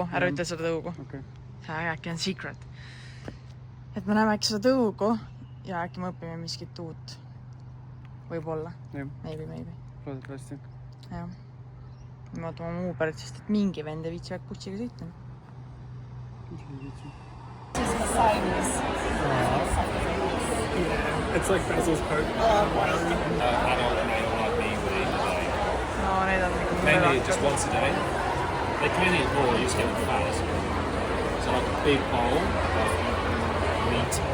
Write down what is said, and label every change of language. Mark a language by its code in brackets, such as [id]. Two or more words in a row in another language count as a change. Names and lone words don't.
[et] Ära ütle seda tõugu. Okay. See äkki on secret. Et me näeme äkki seda tõugu ja äkki me õpime miskit uut. Võib-olla. Maybe. Loodetavasti. Jah. Me ootame oma Uberit, sest et mingi vend ei viitsi bussiga sõita. [en] It's like Basil's coat. [et] No, need on [en] mainly just once a day. They can eat more, you just get them fat. So like a big bowl of meat.